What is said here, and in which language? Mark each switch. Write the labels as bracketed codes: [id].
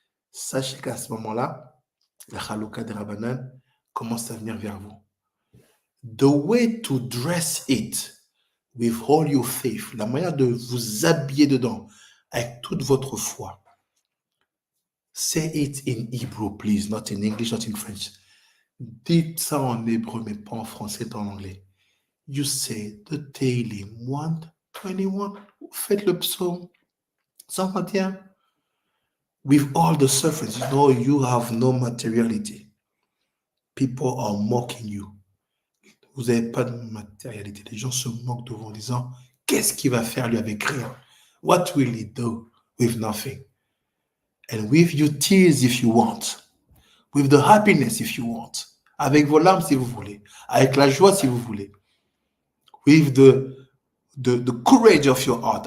[fr] Sachez qu'à ce moment-là, la Haluka DeRabbanane commence à venir vers vous. [en] The way to dress it with all your faith, [fr] la manière de vous habiller dedans avec toute votre foi. [en] Say it in Hebrew, please, not in English, not in French. [fr] Dites ça en hébreu, mais pas en français, en anglais. [en] You say the daily 121. [fr] Faites le psaume 121. [en] With all the sufferings, you know you have no materiality. People are mocking you. [fr] Vous n'avez pas de matérialité. Les gens se moquent de vous en disant, qu'est-ce qu'il va faire lui avec rien? [en] What will he do with nothing? And with your tears if you want. With the happiness if you want. [fr] Avec vos larmes si vous voulez. Avec la joie si vous voulez. [en] With the courage of your heart.